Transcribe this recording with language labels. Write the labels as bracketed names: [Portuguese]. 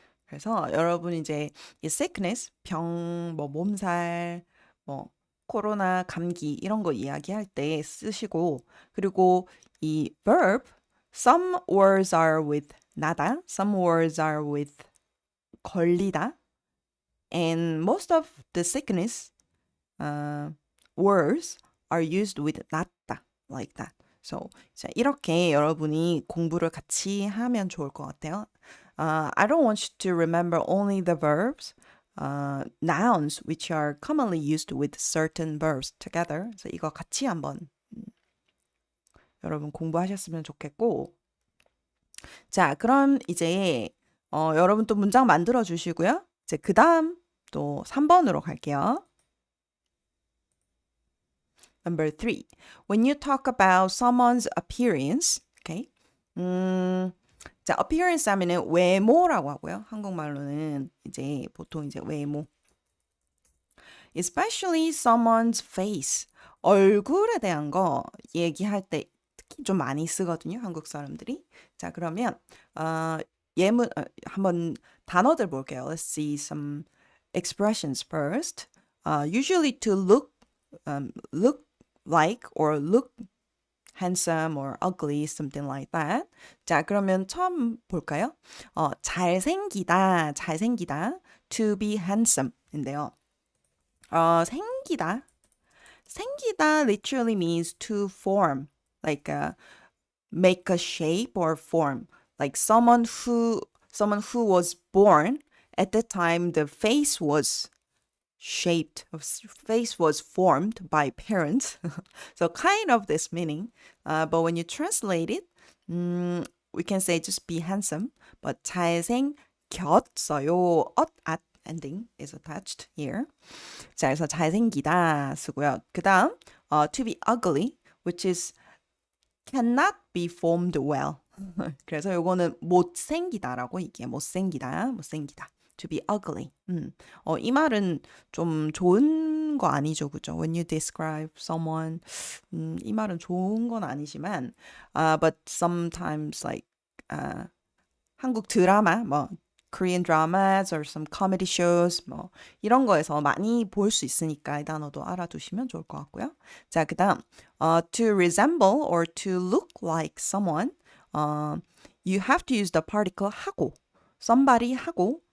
[Korean] 그래서 여러분 이제 이 sickness, 병, 뭐 몸살, 뭐 코로나, 감기 이런 거 이야기할 때 쓰시고 그리고 이 verb [English] some words are with 나다, some words are with 걸리다 and most of the sickness uh, words are used with 낫다 like that. [Korean] So 자, 이렇게 여러분이 공부를 같이 하면 좋을 것 같아요. [English] I don't want you to remember only the verbs, nouns which are commonly used with certain verbs together. [Korean] 그래서 이거 같이 한번 여러분 공부하셨으면 좋겠고. 자, 그럼 이제 여러분 또 문장 만들어 주시고요. 이제 그 다음 또 3번으로 갈게요. [English] Number 3. When you talk about someone's appearance, okay? [Korean] 자, appearance 하면은 외모라고 하고요. 한국말로는 이제 보통 이제 외모. [English] Especially someone's face. [Korean] 얼굴에 대한 거 얘기할 때 특히 좀 많이 쓰거든요. 한국 사람들이. 자, 그러면 한번 단어들 볼게요. [English] Let's see some expressions first. Usually to look like or look handsome or ugly, something like that. [Korean] 자, 그러면 처음 볼까요? 잘생기다, 잘생기다. [English] To be handsome인데요. [Korean] 생기다. [English] 생기다 literally means to form, like make a shape or form. Like someone who was born at the time the face was face was formed by parents. So kind of this meaning. But when you translate it, we can say just be handsome. But 잘생겼어요. at ending is attached here. [Korean] 자, 그래서 잘생기다 쓰고요. [English] 그 다음, to be ugly, which is cannot be formed well. [Korean] 그래서 요거는 못생기다라고 얘기해요. 못생기다. [English] To be ugly. [Korean] 이 말은 좀 좋은 거 아니죠, 그죠? [English] When you describe someone, [Korean] 이 말은 좋은 건 아니지만, [English] but sometimes like [Korean] 한국 드라마, 뭐 Korean dramas or some comedy shows, 뭐 이런 거에서 많이 볼 수 있으니까 이 단어도 알아두시면 좋을 것 같고요. [English] 자, 그다음, to resemble or to look like someone, you have to use the particle 하고, somebody 하고.